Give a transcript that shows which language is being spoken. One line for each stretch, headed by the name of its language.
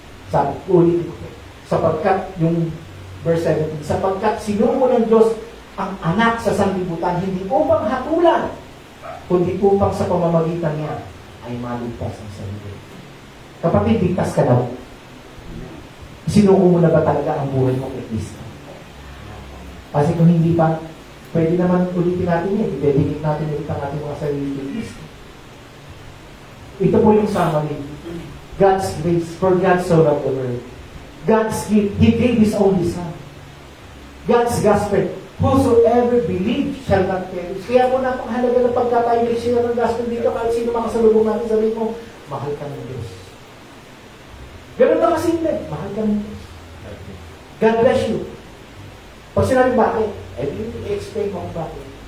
Filipino: Sabi, ulit ko, sapagkat, yung verse 17, sapagkat sinugo ng Diyos ang anak sa sanlibutan, hindi upang hatulan, kundi upang sa pamamagitan niya ay maligtas ang sarili. Kapatid, ligtas ka daw. Sinuko mo na ba talaga ang buhay mo kay Kristo? Kasi kung hindi pa, pwede naman ulitin natin yan. I-dedicate natin ulit ang ating mga sarili kay Kristo. Ito po yung summary.
English: God's grace, for God so loved the world. God's gift, He gave His only Son. God's gospel, whosoever believes shall not perish.
Filipino: Kaya po napakahalaga ng pagka tayo nag-share ng gospel dito, kahit sino makasalubong natin, sabihin mo, mahal ka ng Diyos. Ganun na kasimple. Mahal ka ng Diyos.
English: God bless you.
Filipino: Pag sinabi bakit, i-explain mo kung bakit.